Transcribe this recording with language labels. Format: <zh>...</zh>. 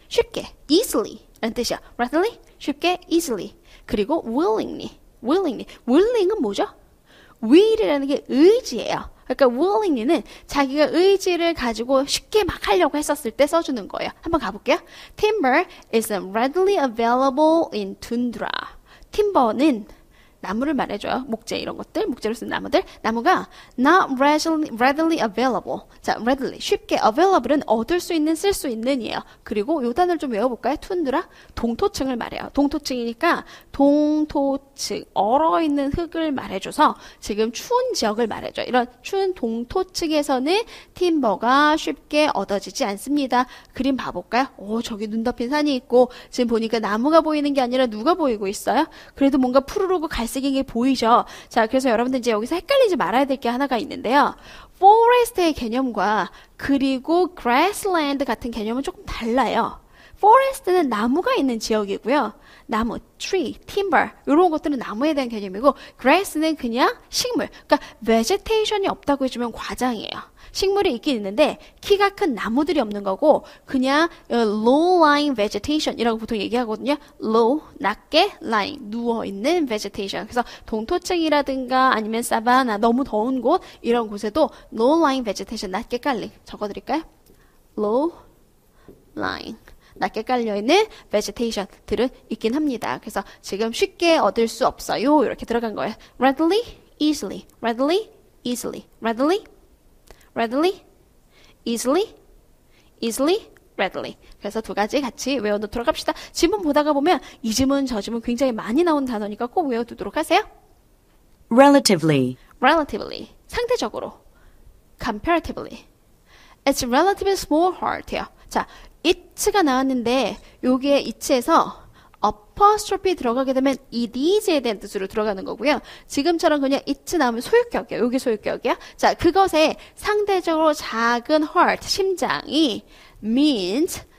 <ko>쉽게, easily 라는 뜻이야. readily, 쉽게, easily 그리고 willing은 뭐죠? will이라는 게 의지예요. 그러니까 willingly는 자기가 의지를 가지고 쉽게 막 하려고 했었을 때 써주는 거예요. 한번 가볼게요.</ko> <en>Timber is readily available in tundra.</en> <ko>timber는 나무를 말해줘요. 목재 이런 것들, 목재로 쓴 나무들. 나무가</ko> <en>not readily available.</en> <ko>자, readily 쉽게 available은 얻을 수 있는, 쓸 수 있는이에요. 그리고 요 단어를 좀 외워볼까요? 툰드라 동토층을 말해요. 동토층이니까 동토층 얼어있는 흙을 말해줘서 지금 추운 지역을 말해줘요. 이런 추운 동토층에서는 팀버가 쉽게 얻어지지 않습니다. 그림 봐볼까요? 오, 저기 눈 덮인 산이 있고 지금 보니까 나무가 보이는 게 아니라 누가 보이고 있어요? 그래도 뭔가 푸르르고 갈색인 게 보이죠? 자, 그래서 여러분들 이제 여기서 헷갈리지 말아야 될 게 하나가 있는데요. forest의 개념과 그리고 grassland 같은 개념은 조금 달라요. forest는 나무가 있는 지역이고요. 나무, tree, timber 이런 것들은 나무에 대한 개념이고 grass는 그냥 식물, 그러니까 vegetation이 없다고 해주면 과장이에요. 식물이 있긴 있는데 키가 큰 나무들이 없는 거고 그냥 low-lying vegetation이라고 보통 얘기하거든요.</ko> <en>low, 낮게, lying, 누워있는 vegetation.</en> <ko>그래서 동토층이라든가 아니면 사바나, 너무 더운 곳 이런 곳에도 low-lying vegetation, 낮게 깔린 적어드릴까요? low-lying 낮게 깔려있는 vegetation들은 있긴 합니다. 그래서 지금 쉽게 얻을 수 없어요. 이렇게 들어간 거예요.</ko> <en>readily, easily, readily, easily, readily, readily, easily, easily, readily.</en> <ko>그래서 두 가지 같이 외워놓도록 합시다. 지문 보다가 보면 이 지문 저 지문 굉장히 많이 나오는 단어니까 꼭 외워두도록 하세요.</ko> <en>relatively, relatively, 상대적으로. comparatively. It's relatively small heart예요.</en> <ko>자, it가 나왔는데 여기에 it에서 apostrophe 들어가게 되면 it is에 대한 뜻으로 들어가는 거고요. 지금처럼 그냥 it 나오면 소유격이에요. 여기 소유격이야. 자, 그것에 상대적으로 작은 heart, 심장이 means</ko>